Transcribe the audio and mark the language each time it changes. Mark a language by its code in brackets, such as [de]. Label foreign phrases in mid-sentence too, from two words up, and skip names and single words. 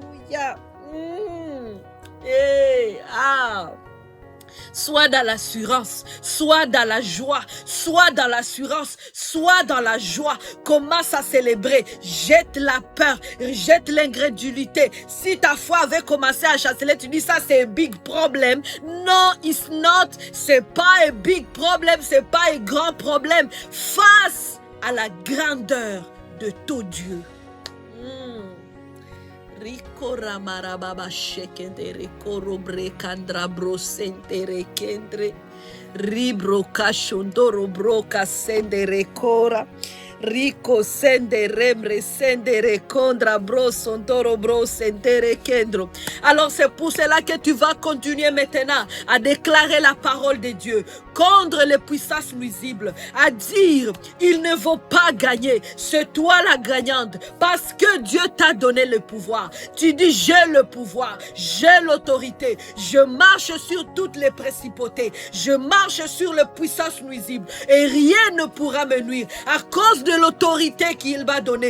[fr] Sois dans l'assurance, sois dans la joie, sois dans l'assurance, sois dans la joie. Commence à célébrer, jette la peur, jette l'incrédulité. Si ta foi avait commencé à chanceler, tu dis ça c'est un big problème. Non, [en] it's not, [fr] c'est pas un big problème, c'est pas un grand problème. Face à la grandeur de ton Dieu. Rico ramarababa shekendere korobre kandra brosentere kendre ribro kashondoro broka sendere kora Rico sende remre sendere kondra bro sondoro bro sendere kendro. Alors c'est pour cela que tu vas continuer maintenant à déclarer la parole de Dieu contre les puissances nuisibles, à dire il ne vaut pas gagner, c'est toi la gagnante parce que Dieu t'a donné le pouvoir. Tu dis j'ai le pouvoir, j'ai l'autorité, je marche sur toutes les principautés, je marche sur les puissances nuisibles et rien ne pourra me nuire à cause de l'autorité qu'il m'a donnée.